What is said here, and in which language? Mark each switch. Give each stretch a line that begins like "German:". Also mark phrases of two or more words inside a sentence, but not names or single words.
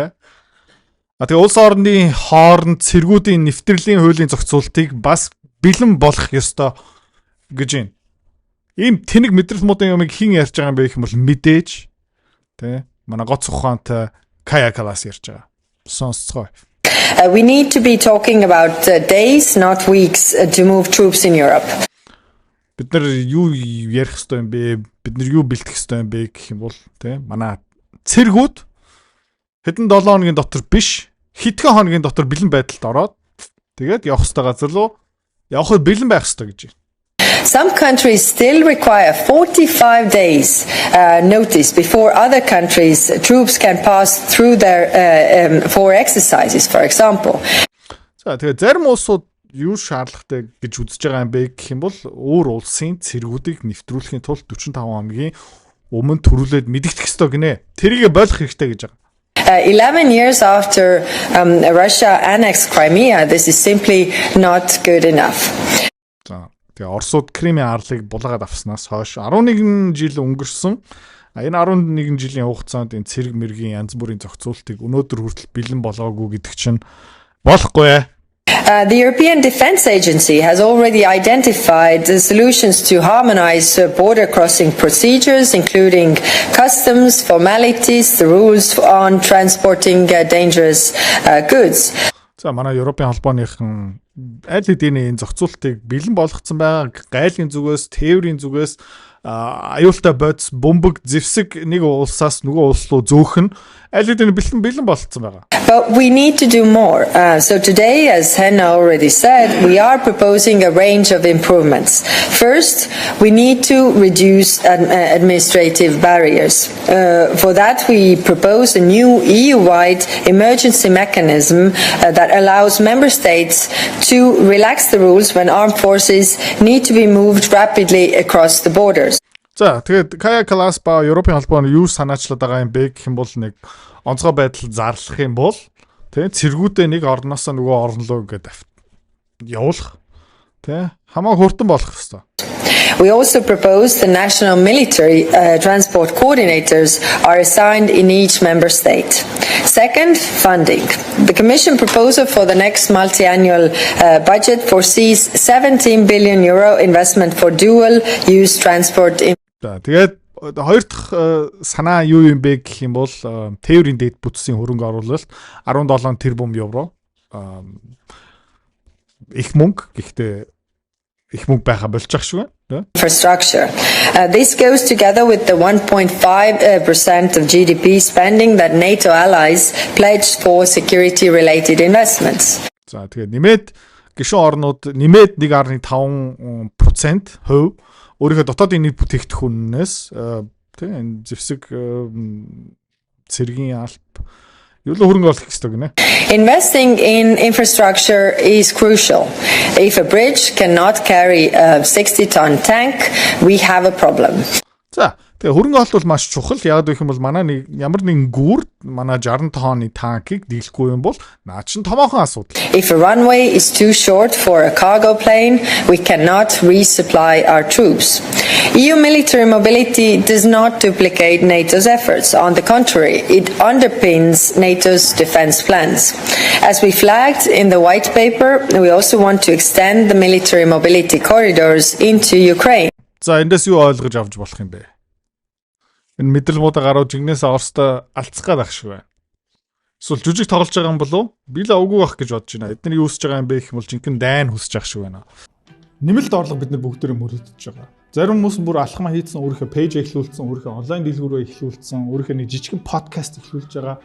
Mongolian: Тэгээ улс орны хооронд цэргүүдийн нэвтрлийн хуулийн зохицуултыг бас бэлэн болгох ёстой гэж байна. Ийм тэнэг мэдрэл модын юмыг хэн ярьж байгаа юм бэ гэх юм бол мэдээж тэ манай гоц ухаантай Kaya Kallas ярьж байгаа. Сонсцгоо.
English: We need to be talking about days, not weeks, to move troops in Europe.
Mongolian: Бид нар юу ярих хэвээр юм бэ? Бид нар юу бэлтгэх хэвээр юм бэ гэх юм бол тэ манай цэргүүд хэдэн 7 хоногийн дотор биш хэдхэн хоногийн дотор бэлэн байдалд ороод тэгээд явах хэвээр газар руу явахыг бэлэн байх хэвээр гэж байна.
English: Some countries still require 45 days notice before other countries troops can pass through their for exercises, for example.
Mongolian: За тэгээд зарим улсууд юу шаардлагатай гэж үзэж байгаа юм бэ гэх юм бол өөр улсын цэргүүдийг нэвтрүүлэхийн тулд 45 хоногийн өмнө төрүүлээд мэдэгдэх ёстой гинэ. Тэрийг болох хэрэгтэй гэж байгаа.
English: 11 years after Russia annexed Crimea, this is simply not good enough.
Mongolian: За тэгээ Оросууд Кримийн арлыг булгаад авснаас хойш 11 жил өнгөрсөн. Энэ 11 жилийн хугацаанд энэ цэрэг мэргийн янз бүрийн зохицуултыг өнөөдөр хүртэл бэлэн болгоогүй гэдэг чинь болохгүй.
English: The European Defence Agency has already identified the solutions to harmonize border crossing procedures, including customs, formalities, the rules on transporting dangerous goods.
Mongolian: За манай Европын холбооныхан аль хэдийн энэ зохицуултыг бэлэн болгоцсон байгаа. Гайлын зүгээс, тээврийн зүгээс аюултай бодис, бөмбөг, зэвсэг нэг улсаас нөгөө улс руу зөөх нь аль хэдийн бэлэн болгоцсон байгаа.
English: But we need to do more. So today, as Henna already said, we are proposing a range of improvements. First, we need to reduce administrative barriers. For that, we propose a new EU-wide emergency mechanism that allows member states to relax the rules when armed forces need to be moved rapidly across the borders.
Mongolian: За тэгээд Kaya Kallas ба Европын холбооны юу санаачлаад байгаа юм бэ гэх юм бол нэг онцгой байдал зарлах юм бол тэ цэргүүдээ нэг орноос нөгөө орн руу ингээд явуулах тэ хамаагүй хурдан болох хэвээр.
English: We also propose the national military transport coordinators are assigned in each member state. Second, funding. The Commission proposal for the next multi-annual budget foresees 17 billion euro investment for dual-use transport.
Mongolian: Тэгээд хоёр дахь санаа юу юм бэ гэх юм бол тээврийн дэд бүтцийн хөрөнгө оруулалт 17 тэрбум евро их мөнгө гэхдээ их мөнгө байха болж ах шүү дээ.
English: Infrastructure. This goes together with the 1.5% of GDP spending that NATO allies pledged for security-related investments.
Mongolian: За тэгээд нэмээд гишүүн орнууд нэмээд 1.5% хувь өөрийнхөө дотоодын нийт бүтээгдэхүүнээс тийм энэ зэвсэг цэргийн алб юу л хөрөнгө оруулах хэрэгтэй гинэ.
English: Investing in infrastructure is crucial. If a bridge cannot carry a 60-ton tank, we have a problem.
Mongolian: За тэгээ хөрөнгө оруулалт бол маш чухал. Яг гэх юм бол манай нэг ямар нэгэн гүр манай 60 тонны танкийг дийлэхгүй юм бол наа чин томоохон асуудал.
English: If a runway is too short for a cargo plane, we cannot resupply our troops. EU military mobility does not duplicate NATO's efforts. On the contrary, it underpins NATO's defense plans. As we flagged in the white paper, we also want to extend the military mobility corridors into Ukraine.
Mongolian: За эндээс юу ойлгож авч болох юм бэ? Энэ мэдрэл муудаа гарууд жигнээс Оростой алдцгаад ах шиг байна. Эсвэл жүжиг тоглож байгаа юм болов? Би л үгүй байх гэж бодож байна. Эдний юу хүсэж байгаа юм бэ гэх юм бол жинхэнэ дайн хүсэж ах шиг байна. Нэмэлт орлого бид нар бүгдээрээ мөрөдөж байгаа. Зарим хүмүүс бүр алхмаа хийцэн өөрийнхөө пэйж эхлүүлсэн, өөрийнхөө онлайн дэлгүүрөө эхлүүлсэн, өөрийнхөө нэг жижигхэн подкаст эхлүүлж байгаа.